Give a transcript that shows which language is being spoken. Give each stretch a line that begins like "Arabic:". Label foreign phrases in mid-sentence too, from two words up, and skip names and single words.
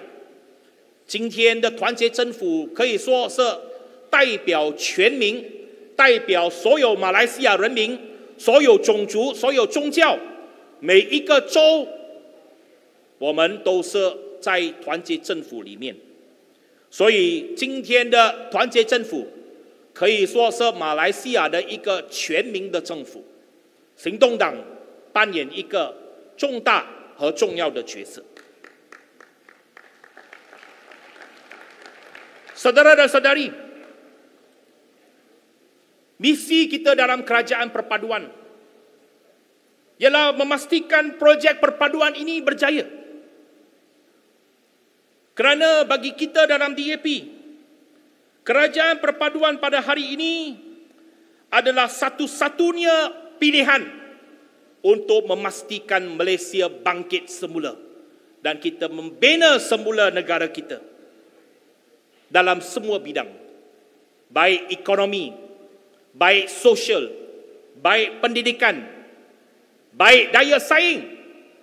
Chinese: 今天的团结政府可以说是代表全民，代表所有马来西亚人民，所有种族，所有宗教，每一个州，我们都是在团结政府里面。所以今天的团结政府可以说是马来西亚的一个全民的政府。行动党扮演一个重大和重要的角色。
Malay: Saudara dan saudari, misi kita dalam kerajaan perpaduan ialah memastikan projek perpaduan ini berjaya. Kerana bagi kita dalam DAP, kerajaan perpaduan pada hari ini adalah satu-satunya pilihan untuk memastikan Malaysia bangkit semula dan kita membina semula negara kita dalam semua bidang, baik ekonomi, baik sosial, baik pendidikan, baik daya saing.